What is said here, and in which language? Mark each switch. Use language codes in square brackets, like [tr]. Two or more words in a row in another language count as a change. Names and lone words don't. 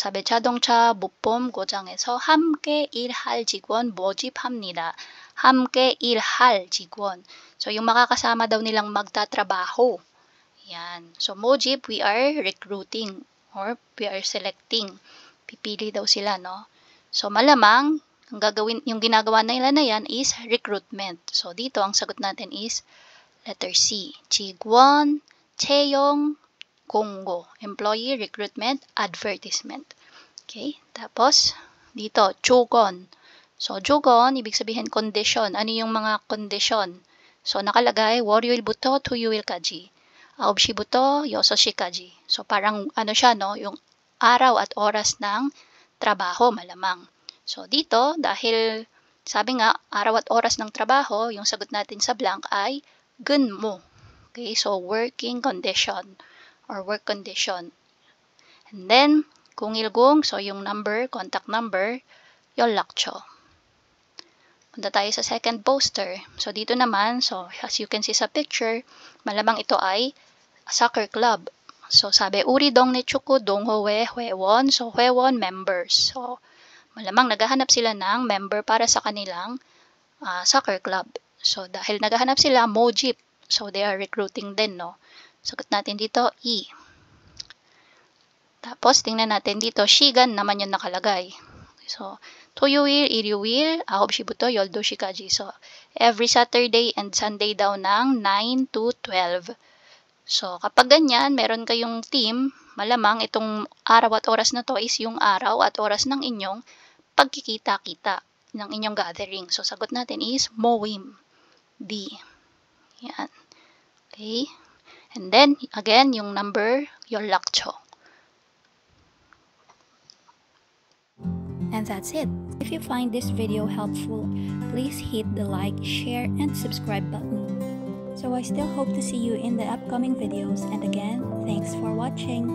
[ko] 사배 자동차 부품 고장에서 함께 일할 직원 모집합니다. 함께 일할 직원. [tl] So, yung makakasama daw nilang magtatrabaho. Yan. So, mojib, [en] we are recruiting or we are selecting. [tl] Pipili daw sila, no? So, malamang, yung ginagawa nila na yan is recruitment. So, dito, ang sagot natin is letter C. [ko] 직원, 채용, 공고. [en] Employee, recruitment, advertisement. Okay? [tl] Tapos, dito, 조건. So, 조건, ibig sabihin condition. Ano yung mga condition? So, nakalagay, [ko] 월요일부터 토요일까지. 9시부터 6시까지. [tl] So, parang, ano siya, no? Yung araw at oras ng trabaho, malamang. So, dito, dahil sabi nga, araw at oras ng trabaho, yung sagot natin sa blank ay 근무. [en] Okay, so working condition or work condition. And then, [tl] kung ilgong, so yung number, [en] contact number, [tl] 연락처. Punta tayo sa second poster. So, dito naman, so [en] as you can see [tl] sa picture, malamang ito ay soccer club. So, sabi, [ko] 우리 동네 축구 동호회 회원. So, 회원 members. [tl] So, malamang naghahanap sila ng member para sa kanilang soccer club. So, dahil naghahanap sila, mojip. So, [en] they are recruiting [tl] din, no? Sagot natin dito, E. Tapos, tingnan natin dito, 시간 naman yung nakalagay. So, [ko] 토요일, 일요일, 9시부터 12시까지. [en] So, every Saturday and Sunday daw ng 9 to 12. [tl] So, kapag ganyan, meron kayong team, malamang itong araw at oras na to is yung araw at oras ng inyong pagkikita-kita ng inyong gathering. So, sagot natin is 모임. D. Yan. [en] Okay. And then, again, yung number, [ko] 연락처. [en] And that's it. If you find this video helpful, please hit the like, share, and subscribe button. So I still hope to see you in the upcoming videos, and again, thanks for watching.